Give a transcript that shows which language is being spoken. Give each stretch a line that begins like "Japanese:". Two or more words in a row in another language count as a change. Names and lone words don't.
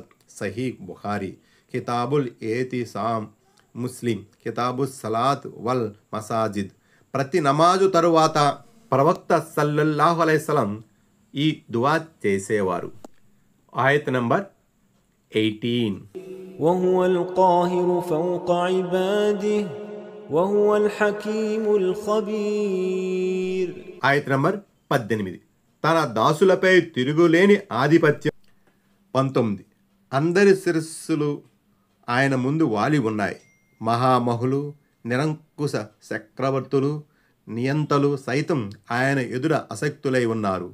Telugu: సహీ బుఖారీ కితాబుల్ ఏతిసామ్, ముస్లిం కితాబుస్ సలాత్ వల్ మసాజిద్. ప్రతి నమాజు తరువాత ప్రవక్త
Arabic: صلى الله عليه وسلم
Telugu: ఈ దువా చేసేవారు. ఆయత్ నంబర్ 18.
Arabic: وهو القاهر فوق عباده وهو الحكيم الخبير.
Telugu: ఆయత్ నంబర్ 18. తన దాసులపై తిరుగులేని ఆధిపత్యం. 19. అందరి శిరస్సులు ఆయన ముందు వాలి ఉన్నాయి. మహామహులు, నిరంకుశ చక్రవర్తులు, నియంతలు సైతం ఆయన ఎదుర అసక్తులై ఉన్నారు.